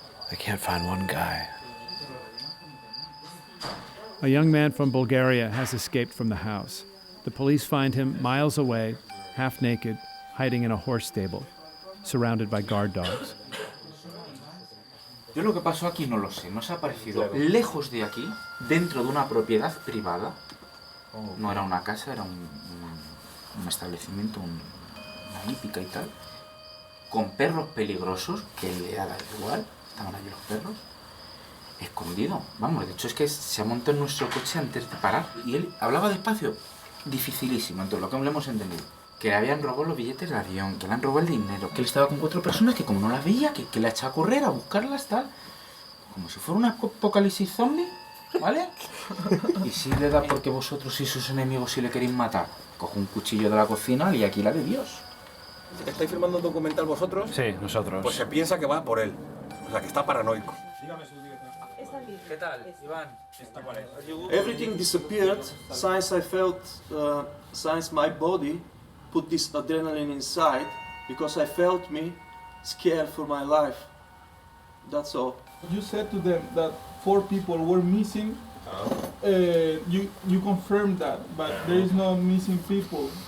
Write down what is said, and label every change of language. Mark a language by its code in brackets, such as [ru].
[en] They can't find one guy. A young man from Bulgaria has escaped from the house. The police find him miles away, half naked, hiding in a horse stable, surrounded by guard dogs. [es] Yo lo que pasó aquí no lo sé. Nos ha aparecido lejos de aquí, dentro de una propiedad privada. No era una casa, era un establecimiento, una hípica y tal, con perros peligrosos, que le da igual, estaban allí los perros, escondido. Vamos, de hecho es que se ha montado en nuestro coche antes de parar. Y él hablaba despacio, dificilísimo, entonces lo que le hemos entendido. Que le habían robado los billetes de avión, que le han robado el dinero, que él estaba con 4 personas que como no las veía, que le ha echado a correr, a buscarlas, tal. Como si fuera un apocalipsis zombie, ¿vale? Y si le da porque vosotros y sus enemigos si le queréis matar, coge un cuchillo de la cocina y aquí la de Dios. ¿Estáis firmando un documental vosotros? Sí, nosotros. Pues se piensa que va por él. O sea, que está paranoico. ¿Qué tal, Iván? [en] Everything disappeared since I felt, since my body put this adrenaline inside, because I felt me scared for my life. That's all. You said to them that 4 people were missing. You confirmed that, but there is no missing people.